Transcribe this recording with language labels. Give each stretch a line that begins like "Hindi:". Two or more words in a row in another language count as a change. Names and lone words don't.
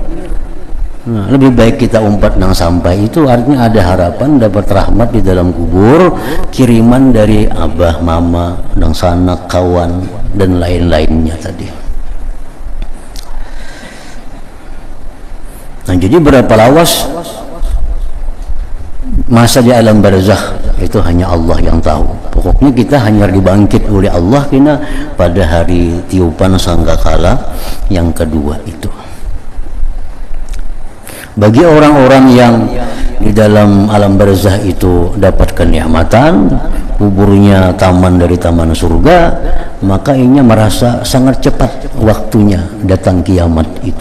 Banjar: Nah, lebih baik kita umpat nang sampai itu, artinya ada harapan dapat rahmat di dalam kubur, kiriman dari abah, mama, dan sanak, kawan, dan lain-lainnya tadi. Nah, jadi berapa lawas masa di alam barzakh itu hanya Allah yang tahu. Pokoknya kita hanya dibangkit oleh Allah kena pada hari tiupan sangkakala yang kedua itu. Bagi orang-orang yang di dalam alam barzakh itu dapat kenikmatan, kuburnya taman dari taman surga, maka inya merasa sangat cepat waktunya datang kiamat itu.